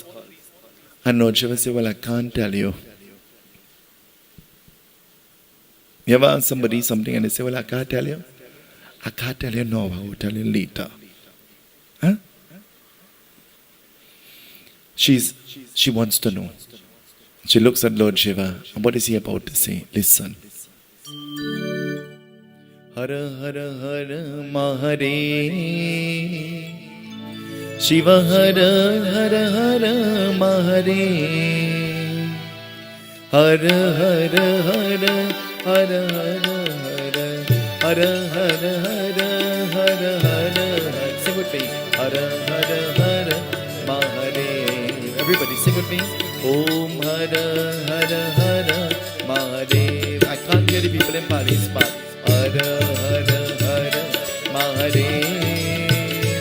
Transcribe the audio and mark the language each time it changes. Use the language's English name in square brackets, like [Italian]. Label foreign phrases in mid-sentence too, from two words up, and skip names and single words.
[English] And Lord Shiva says, well, I can't tell you. You ever ask somebody something and they say, well, I can't tell you? I can't tell you now, I will tell you later. Huh? She wants to know. She looks at Lord Shiva, and what is he about to say? Listen. [Sanskrit] Hara Hara Hara Mahare Shiva Hara Hara Hara Mahare Hara Hara Hara Hara Hara Hara Hara Hara Hara Hara. [English] Sing with me. [Sanskrit] Hara Hara Hara Mahare. [English] Everybody sing with me. [Sanskrit] Om Hara Hara Hara Mahadev. [English] I can't hear the people in Pali's part. [Sanskrit] Hara Hara Hara Mahadev.